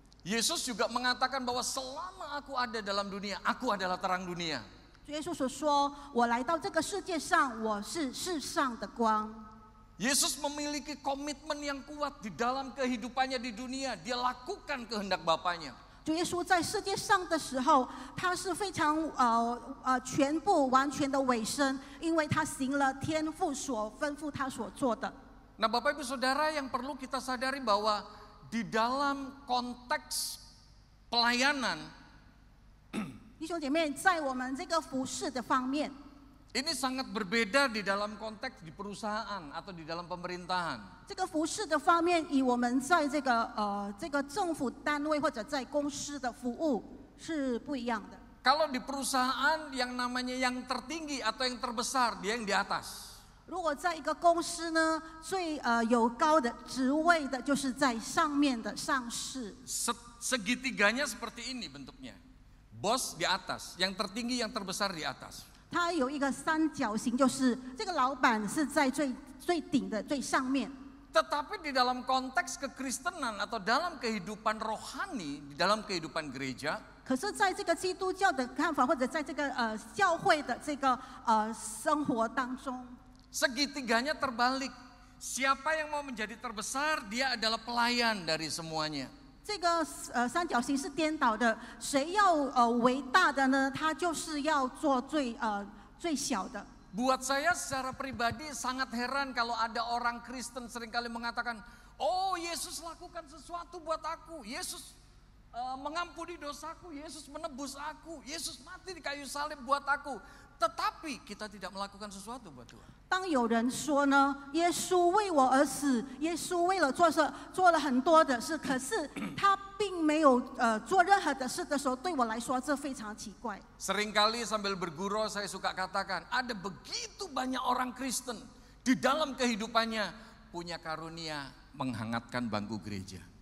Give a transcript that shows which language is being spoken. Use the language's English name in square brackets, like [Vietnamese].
[Indonesian] Yesus juga mengatakan bahwa selama aku ada dalam dunia, aku adalah terang dunia. [Chinese] 主耶稣所说：“我来到这个世界上，我是世上的光。” [Indonesian] Yesus memiliki komitmen yang kuat di dalam kehidupannya di dunia. Dia lakukan kehendak Bapaknya. [Chinese] 主耶稣在世界上的时候，他是非常全部完全的委身，因为他行了天父所吩咐他所做的。 [Indonesian] Nah, Bapak Ibu Saudara, yang perlu kita sadari bahwa di dalam konteks pelayanan, [Chinese] 弟兄姐妹，在我们这个服事的方面， [Indonesian] ini sangat berbeda di dalam konteks di perusahaan atau di dalam pemerintahan. [Chinese] 这个服事的方面，以我们在这个政府单位或者在公司的服务是不一样的。 [Indonesian] Kalau di perusahaan yang namanya yang tertinggi atau yang terbesar, dia yang di atas. [Chinese] 如果在一个公司呢，最有高的职位的，就是在上面的上司。 [Indonesian] Segitiganya seperti ini bentuknya. Bos di atas, yang tertinggi, yang terbesar di atas. [Chinese] 它有一个三角形，就是这个老板是在最顶的最上面。 [Indonesian] Tetapi di dalam konteks kekristenan atau dalam kehidupan rohani, di dalam kehidupan gereja, [Chinese] 可是在这个基督教的看法，或者在这个教会的这个生活当中， [Indonesian] segitiganya terbalik. Siapa yang mau menjadi terbesar, dia adalah pelayan dari semuanya. [Chinese] 这个三角形是颠倒的，谁要为大的呢？他就是要做最小的。 [Indonesian] Buat saya secara pribadi sangat heran kalau ada orang Kristen seringkali mengatakan, oh Yesus lakukan sesuatu buat aku, Yesus mengampuni dosaku, Yesus menebus aku, Yesus mati di kayu salib buat aku. Tetapi kita tidak melakukan sesuatu buat Tuhan. [Chinese] 当有人说呢，耶稣为我而死，耶稣为了做了很多的事，可是他并没有做任何的事的时候，对我来说这非常奇怪。 [Indonesian] Seringkali sambil bergurau saya suka katakan, ada begitu banyak orang Kristen di dalam kehidupannya punya karunia menghangatkan bangku gereja.